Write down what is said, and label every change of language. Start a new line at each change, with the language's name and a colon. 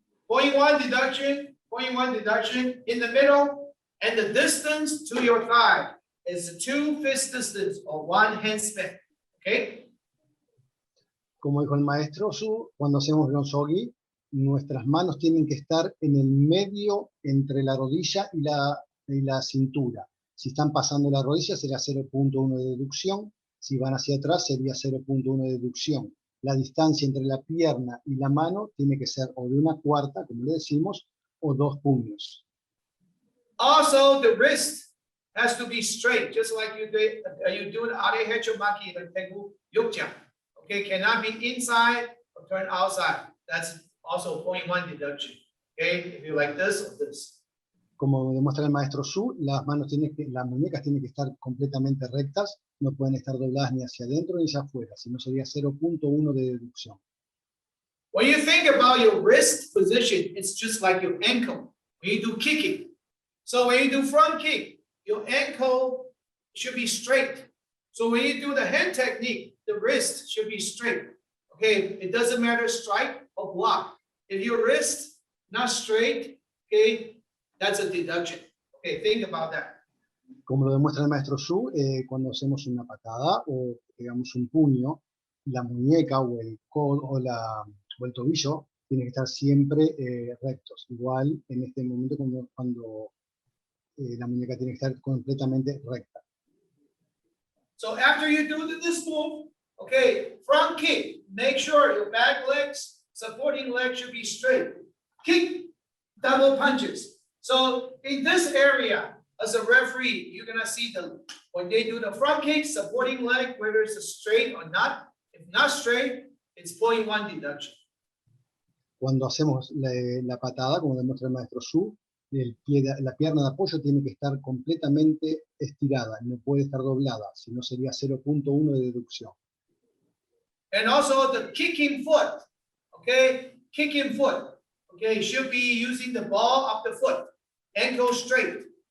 English: 0.1 deduction in the middle, and the distance to your thigh is 2 fist distance or 1 hand span. Okay.
Spanish: Como dijo el maestro Su, cuando hacemos Ronsogi, nuestras manos tienen que estar en el medio entre la rodilla y la cintura. Si están pasando la rodilla sería 0.1 de deducción, si van hacia atrás sería 0.1 de deducción. La distancia entre la pierna y la mano tiene que ser o de 1/4, como le decimos, o 2 puños.
English: Also, the wrist has to be straight, just like you do an Are Hechomaki, like Tengu Yukjang. Okay, cannot be inside or turn outside. That's also 0.1 deduction. Okay, if you like this or this.
Spanish: Como demuestra el maestro Su, las muñecas tienen que estar completamente rectas, no pueden estar dobladas ni hacia adentro ni hacia afuera, sino sería 0.1 de deducción.
English: When you think about your wrist position, it's just like your ankle when you do kicking. So when you do front kick, your ankle should be straight. So when you do the hand technique, the wrist should be straight. Okay, it doesn't matter strike or block. If your wrist not straight, okay, that's a deduction. Okay, think about that.
Spanish: Como lo demuestra el maestro Su, cuando hacemos una patada o digamos un puño, la muñeca o el codo o el tobillo tienen que estar siempre rectos. Igual en este momento cuando la muñeca tiene que estar completamente recta.
English: So after you do this move, okay, front kick, make sure your back legs, supporting leg should be straight. Kick, double punches. So in this area, as a referee, you're gonna see when they do the front kick, supporting leg, whether it's straight or not. If not straight, it's 0.1 deduction.
Spanish: Cuando hacemos la patada, como demuestra el maestro Su, la pierna de apoyo tiene que estar completamente estirada, no puede estar doblada, si no sería 0.1 de deducción.
English: And also the kicking foot, okay? Kicking foot, okay? Should be using the ball of the foot, ankle straight.